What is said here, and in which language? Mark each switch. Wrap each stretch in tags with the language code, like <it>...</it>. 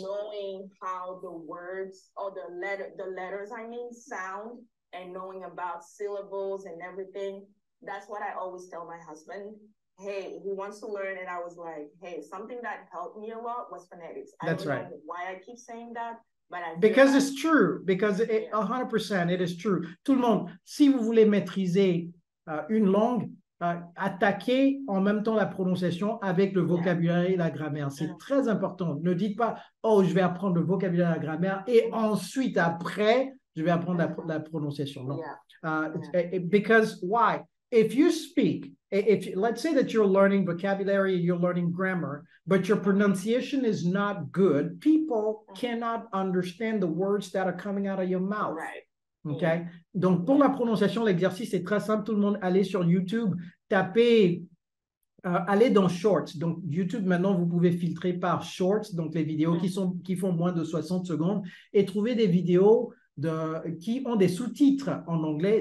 <en>Knowing how the words or the letters sound, and knowing about syllables and everything. That's what I always tell my husband. Hey, he wants to learn, and I was like, hey, something that helped me a lot was phonetics. That's right. I don't know why I keep saying that, but because it's true, because 100%, it is true.</en> <fr>Tout le monde, si vous voulez maîtriser une langue, attaquez en même temps la prononciation avec le vocabulaire et la grammaire. C'est très important. Ne dites pas, oh, je vais apprendre le vocabulaire et la grammaire, et ensuite, après, je vais apprendre la prononciation. Non.</fr> <en>Because why? If you speak, let's say that you're learning vocabulary, you're learning grammar, but your pronunciation is not good, people cannot understand the words that are coming out of your mouth. Right. Okay?</en> <fr>Donc, pour la prononciation, l'exercice est très simple. Tout le monde, allez sur YouTube, tapez, allez dans Shorts. Donc, YouTube, maintenant, vous pouvez filtrer par Shorts, donc les vidéos qui font moins de 60 secondes, et trouver des vidéos qui ont des sous-titres en anglais.</fr>